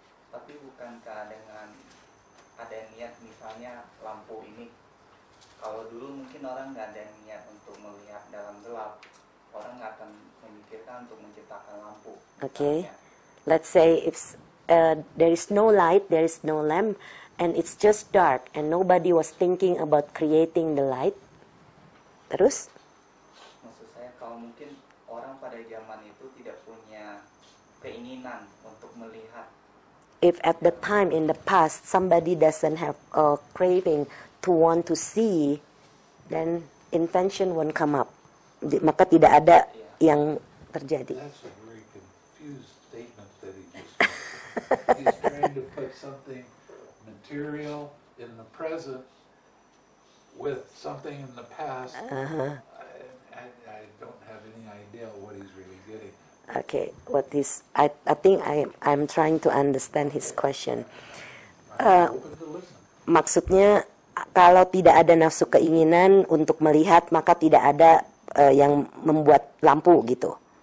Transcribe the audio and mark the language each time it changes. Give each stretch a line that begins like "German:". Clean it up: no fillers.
Indonesian: Tapi bukankah dengan ada niat misalnya lampu ini kalau dulu mungkin orang nggak ada niat untuk melihat dalam gelap, orang nggak akan memikirkan untuk menciptakan lampu.
English: Okay.
Indonesian: misalnya.
English: Let's say if there is no light, there is no lamp, and it's just dark, and nobody was thinking about creating the light.
Indonesian: Terus? Maksud saya kalau mungkin orang pada zaman itu tidak punya keinginan untuk melihat.
English: If at the time in the past somebody doesn't have a craving to want to see, then invention won't come up.
Indonesian: Maka tidak ada yang terjadi.
English: That's a very confused statement that he just made. He's trying to put something material in the present with something in the past. I don't have any idea what he's really getting. Okay, I think I'm trying to understand his question. I'm open to listen.
Indonesian: Maksudnya kalau tidak ada nafsu keinginan untuk melihat, maka tidak ada yang membuat lampu gitu.